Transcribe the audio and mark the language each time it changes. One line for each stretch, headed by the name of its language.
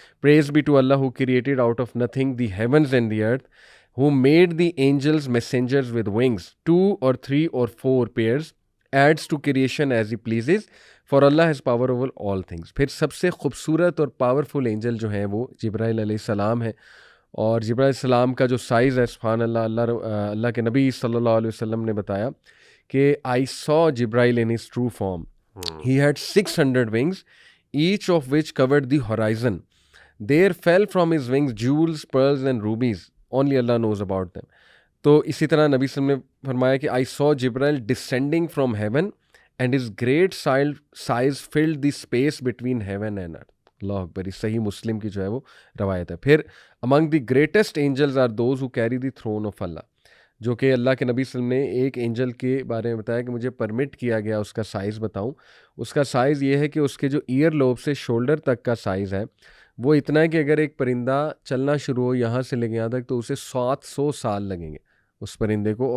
English: Praise be to Allah who created out of nothing the heavens and the earth, who made the angels messengers with wings 2 or 3 or 4 pairs, adds to creation as he pleases, for Allah has power over all things.
Urdu: پھر سب سے خوبصورت اور powerful Angel جو ہیں وہ جبرائیل علیہ السلام ہے. اور جبرائیل علیہ السلام کا جو سائز ہے سبحان اللہ، اللہ کے نبی صلی اللہ علیہ وسلم نے بتایا کہ
English: I saw Jibreel in his true form. He had 600 wings, each of which covered the horizon. There fell from his wings jewels, pearls and rubies. Only Allah knows about them.
Urdu: تو اسی طرح نبی صلی اللہ علیہ وسلم نے فرمایا کہ
English: I saw Jibreel descending from heaven and his great size filled the space between heaven and earth.
Urdu: اللہ اکبر. یہ صحیح مسلم کی جو ہے وہ روایت ہے. پھر
English: among the greatest angels are those who carry the throne of Allah.
Urdu: جو کہ اللہ کے نبی صلی اللہ علیہ وسلم نے ایک اینجل کے بارے میں بتایا کہ مجھے پرمٹ کیا گیا اس کا سائز بتاؤں. اس کا سائز یہ ہے کہ اس کے جو ایئر لوب سے شولڈر تک کا سائز ہے وہ اتنا ہے کہ اگر ایک پرندہ چلنا شروع ہو یہاں سے لے کے یہاں تک تو اسے 700 سال لگیں گے اس پرندے کو.